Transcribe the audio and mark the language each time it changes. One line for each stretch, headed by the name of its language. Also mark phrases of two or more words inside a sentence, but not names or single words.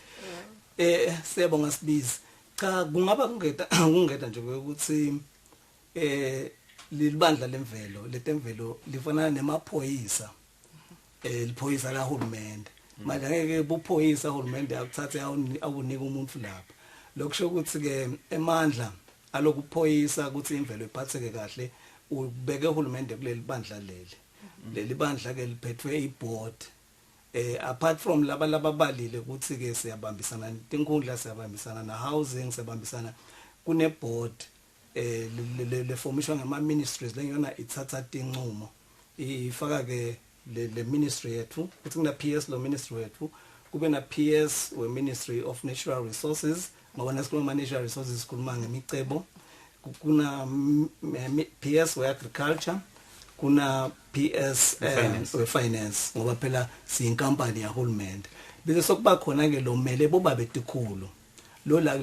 Swati: siyabonga Sibizi cha kungaba kungeta nje ukuthi lilibandla lemvelo letemvelo lifana nemaphoyisa liphoyisa la uHulumende manje ngeke buphoyisa uHulumende akuthathe awunika umuntu lapha lokusho ukuthi ke emandla alokuphoyisa ukuthi imvelo iphatheke kahle ubeke uHulumende kuleli bandla leli bandla ke liphethwe iboard
English: apart from
Swati: laba balile ukuthi ke siyabambisana tinkhundla siyabambisana na housing siyabambisana kune board le formation ngama ministries lengiyona ithatha tinqumo ifaka ke le ministry yethu ukuthi kuna PS lo ministry wethu kube na PS we Ministry of
English: Natural Resources
Swati: ngoba nasikhuluma natural resources sikhuluma ngemicebo kuna PS we Agriculture kuna PS we Finance ngoba phela siyinkampani yaHulumende bese sokuba khona ke lo mele boba betikhulu lo la